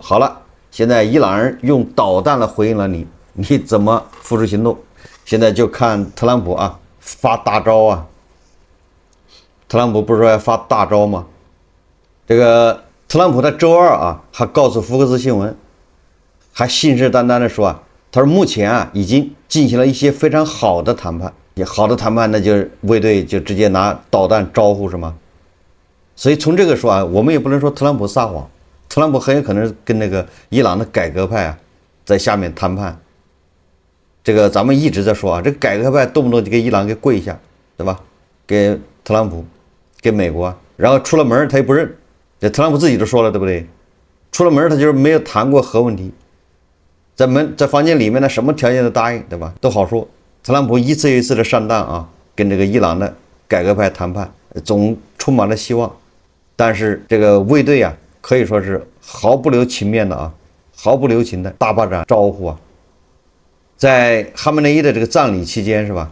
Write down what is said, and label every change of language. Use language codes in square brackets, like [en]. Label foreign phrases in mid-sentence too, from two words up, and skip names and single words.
[zh] 好了，現在伊朗人用導彈來回應了你，你怎麼付諸行動？現在就看特朗普發大招特朗普不是說要發大招嗎？這個特朗普他周二還告訴福克斯新聞，還信誓旦旦的說他說目前已經進行了一些非常好的談判，好的談判那就是衛隊就直接拿導彈招呼是嗎？所以從這個說我們也不能說特朗普撒謊，特朗普很有可能跟那個伊朗的改革派在下面談判。這個咱們一直在說這個改革派動不动就給伊朗給跪下，對吧？給特朗普，給美國，然後出了門他也不認，這特朗普自己都說了，对不對？出了门他就是沒有談過核問題，在房間裡面呢，什麼條件都答應，對吧？都好說。特朗普一次又一次的上當跟這個伊朗的改革派談判，總充滿了希望，但是這個衛隊可以說是毫不留情面的毫不留情的大巴掌招呼在哈梅内伊的這個葬禮期間是吧？